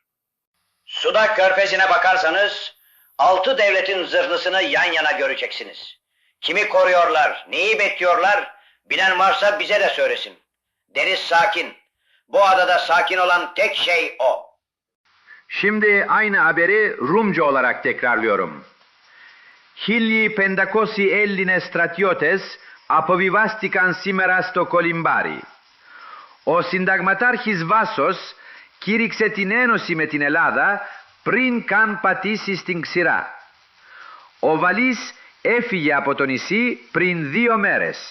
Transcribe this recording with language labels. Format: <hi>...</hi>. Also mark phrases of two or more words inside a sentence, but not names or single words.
<tr>Sudak Körfezi'ne bakarsanız 6 devletin zırhlısını yan yana göreceksiniz. Kimi koruyorlar, neyi bekliyorlar, bilen varsa bize de söylesin. Deniz sakin. Bu adada sakin olan tek şey o. Şimdi aynı haberi Rumca olarak tekrarlıyorum.</tr> <el>Χίλιοι πεντακόσιοι Έλληνες στρατιώτες αποβιβάστηκαν σήμερα στο Κολυμπάρι. Ο συνταγματάρχης Βάσος κήρυξε την ένωση με την Ελλάδα πριν καν πατήσει στην ξηρά. Ο Βαλής έφυγε από το νησί πριν 2 μέρες.</el>